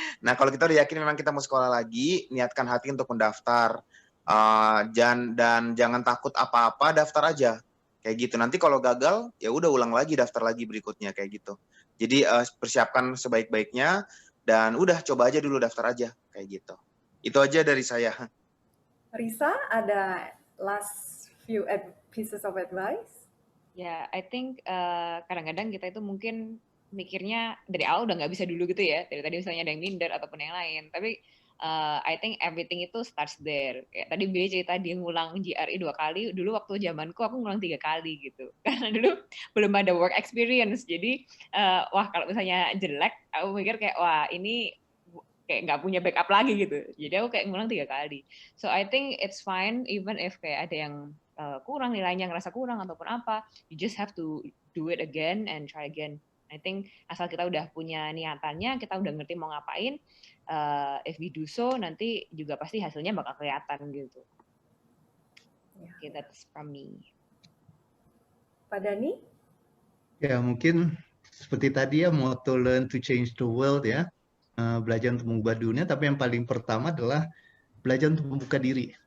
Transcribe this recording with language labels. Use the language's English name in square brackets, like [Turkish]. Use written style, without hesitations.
[Indonesian] Nah kalau kita udah yakin memang kita mau sekolah lagi, niatkan hati untuk mendaftar, dan jangan takut apa-apa, daftar aja kayak gitu. Nanti kalau gagal ya udah ulang lagi, daftar lagi berikutnya kayak gitu. Jadi persiapkan sebaik-baiknya. Dan udah coba aja dulu, daftar aja kayak gitu. Itu aja dari saya. [English] Risa, [Indonesian] ada [English] last few pieces of advice? [Indonesian] Ya, [English] I think [Indonesian] kadang-kadang kita itu mungkin mikirnya dari awal udah nggak bisa dulu gitu ya. Dari tadi misalnya ada yang minder ataupun yang lain. Tapi [English] I think everything itu starts there. [Indonesian] Kayak tadi Billy cerita dia ngulang GRE 2 kali, dulu waktu zamanku aku ngulang 3 kali gitu. Karena dulu belum ada work experience. Jadi wah kalau misalnya jelek, aku mikir kayak wah ini kayak nggak punya backup lagi gitu. Jadi aku kayak ngulang 3 kali. [English] So I think it's fine even if [Indonesian] kayak ada yang kurang nilainya, ngerasa kurang ataupun apa, [English] you just have to do it again and try again. I think [Indonesian] asal kita udah punya niatannya, kita udah ngerti mau ngapain, [English] if we do so, [Indonesian] nanti juga pasti hasilnya bakal kelihatan gitu. [English] Okay, that's from me. [Indonesian] Pak Dhani? Ya mungkin seperti tadi ya, motto [English] learn to change the world [Indonesian] ya, belajar untuk mengubah dunia, tapi yang paling pertama adalah belajar untuk membuka diri.